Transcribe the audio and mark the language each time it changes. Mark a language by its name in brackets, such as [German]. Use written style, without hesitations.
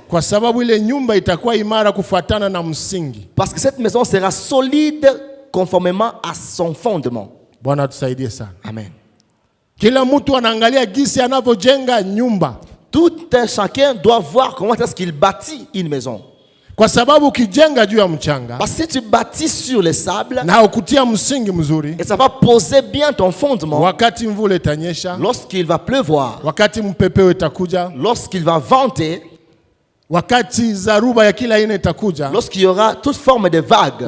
[Swahili] kwa sababu ile nyumba itakuwa imara kufuatana na msingi. [French] Parce que cette maison sera solide conformément à son fondement. [Swahili] Bwana tusaidie sana. Amen. Kila mtu anaangalia gisi anavyojenga nyumba, [French] Tout un chacun doit voir comment est-ce qu'il bâtit une maison. [Swahili] kwa sababu ukijenga juu ya mchanga [French] Parce que si tu bâtis sur le sable, [Swahili] na ukutia msingi mzuri, [French] et ça va poser bien ton fondement, [Swahili] wakati mvula itanyesha, [French] lorsqu'il va pleuvoir, [Swahili] wakati mpepeo itakuja, [French] lorsqu'il va venter, [Swahili] wakati zaruba ya kila aina itakuja, [French] lorsqu'il y aura toute forme de vague,